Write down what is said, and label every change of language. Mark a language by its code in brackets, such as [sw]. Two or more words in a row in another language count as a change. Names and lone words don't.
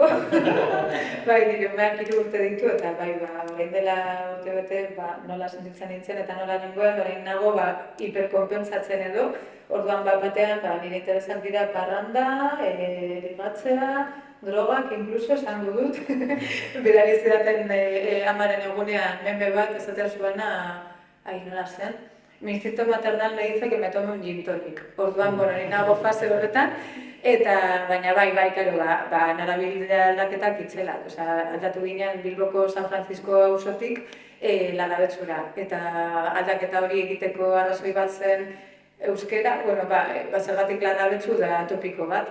[eu] Bai, nire umeak 3 urte ditu, eta orain dela urte bete nola sentitzen nintzen eta nola nengoen, orain nago hiperkonpentsatzen edo. Orduan batean nire interesak dira parranda, ligatzea, drogak, inkluso esango dut. Bidali zidaten amaren egunean meme bat esaten zuena, nola zen. [es] Mi instinto maternal me dice que me tome un gin tonic. [eu] Orduan, nire nago fase horretan, baina karo, narabilde aldaketak itzelak. Aldatu ginen Bilboko San Francisco auzotik Lagabetzura. Eta aldaketa hori egiteko arrazoi bat zen euskera, zergatik Larrabetzu da topiko bat.